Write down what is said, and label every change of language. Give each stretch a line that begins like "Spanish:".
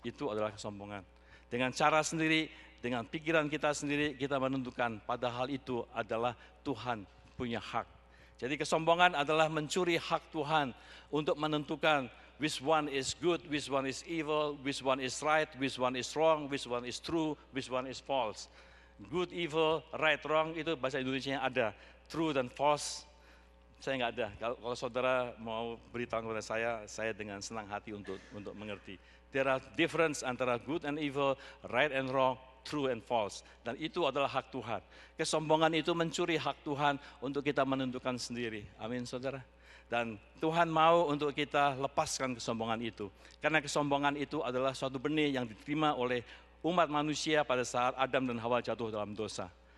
Indonesian: Itu adalah kesombongan. Dengan cara sendiri, dengan pikiran kita sendiri, kita menentukan padahal itu adalah Tuhan punya hak. Jadi kesombongan adalah mencuri hak Tuhan untuk menentukan
English: which one is good, which one is evil, which one is right, which one is wrong, which one is true, which one is false. Good, evil, right, wrong
Indonesian: itu bahasa Indonesia yang ada. True dan false, saya nggak ada. Kalau saudara mau beritahu kepada saya dengan senang hati untuk mengerti.
English: There are difference
Indonesian: antara
English: good and evil, right and wrong, true and false.
Indonesian: Dan itu adalah hak Tuhan. Kesombongan itu mencuri hak Tuhan untuk kita menentukan sendiri. Amin saudara. Dan Tuhan mau untuk kita lepaskan kesombongan itu. Karena kesombongan itu adalah suatu benih yang diterima oleh umat manusia pada saat Adam dan Hawa jatuh dalam dosa.